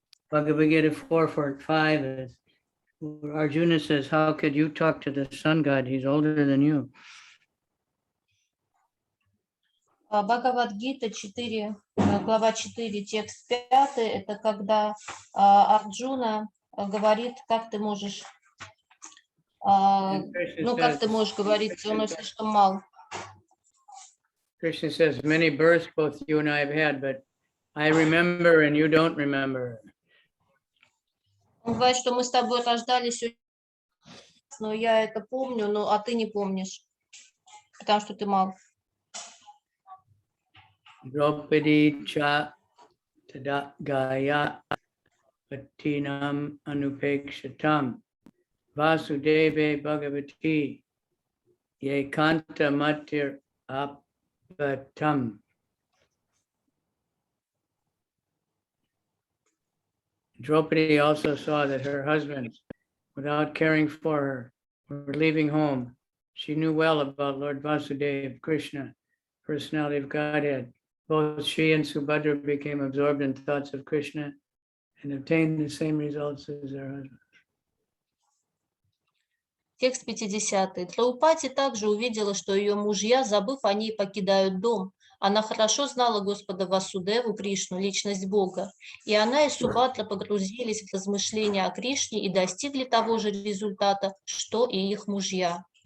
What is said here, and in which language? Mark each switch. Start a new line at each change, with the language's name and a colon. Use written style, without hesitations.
English: Bhagavad Gita 4.5 is where Arjuna says, how could you talk to the sun god? He's older than you.
Russian: Бхагавад-гита 4, глава 4, текст 5, это когда Арджуна говорит, как ты можешь, как ты можешь говорить, он слишком мал.
English: Krishna says, many births both you and I have had, but I remember and you don't remember.
Russian: Он говорит, что мы с тобой рождались, но я это помню, а ты не помнишь, потому что ты мал.
Sanskrit: Draupadi cha tada gaya patinam anupekshatam vasudeve bhagavati ye kanta matir apatam.
English: Draupadi also saw that her husbands, without caring for her, were leaving home. She knew well about Lord Vasudeva, Krishna, personality of Godhead. Both she and Subhadra became absorbed in thoughts of Krishna and obtained the same results as their husbands.
Russian: Текст 50. Драупади также увидела, что ее мужья, забыв о ней, покидают дом. Она хорошо знала Господа Васудеву, Кришну, личность Бога. И она и Субхадра погрузились в размышления о Кришне и достигли того же результата, что и их мужья.